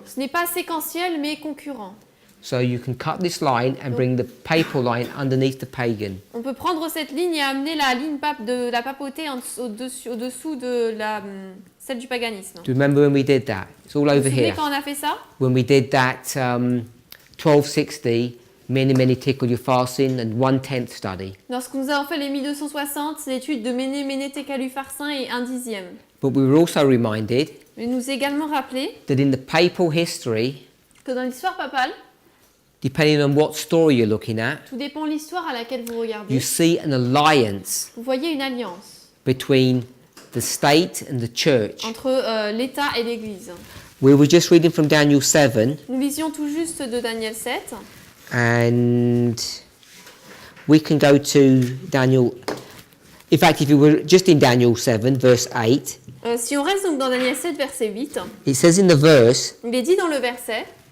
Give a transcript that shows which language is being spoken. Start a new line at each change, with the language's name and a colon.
French: ce n'est pas séquentiel mais concurrent.
English: So you can cut this line and bring the papal line underneath the pagan.
French: On peut prendre cette ligne et amener la ligne de la papauté au-dessous de celle du paganisme.
English: Do you remember when we did that? It's all
French: Vous vous
English: over
French: souvenez
English: here.
French: quand on a fait ça?
English: When we did that 1260, many, many tickle your fasting and 1/10 study.
French: Lorsque nous avons fait les 1260, l'étude de Méné, Méné, Técalu, Farcin et 1/10.
English: But we were also reminded
French: Il nous a également rappelé
English: that in the papal history,
French: que dans l'histoire papale,
English: depending on what story you're looking at,
French: tout dépend de l'histoire à laquelle vous regardez.
English: you see an alliance
French: Vous voyez une alliance
English: between the state and the church.
French: entre l'État et l'Église.
English: We were just reading from Daniel 7,
French: Nous lisions tout juste de Daniel 7.
English: and we can go to Daniel. In fact, if you were just in Daniel 7, verse 8,
French: Si on reste donc dans Daniel 7, verset 8,
English: it says in the verse,
French: il est dit dans le verset